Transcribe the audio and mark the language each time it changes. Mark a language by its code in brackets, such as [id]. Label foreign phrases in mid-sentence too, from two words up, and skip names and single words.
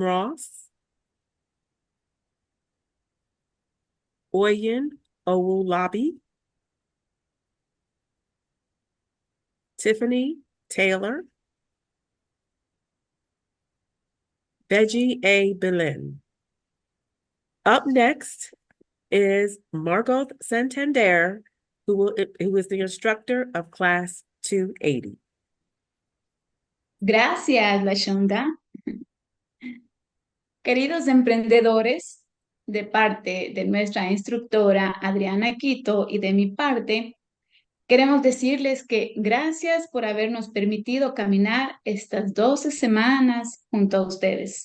[en] Ross, Oyen Owulabi, Tiffany Taylor, Veggie A. Belen. Up next is Margot Santander, who is the instructor of Class 280. [es] Gracias, LaShonda. Queridos emprendedores, de parte de nuestra instructora Adriana Quito y de mi parte, queremos decirles que gracias por habernos permitido caminar estas 12 semanas junto a ustedes.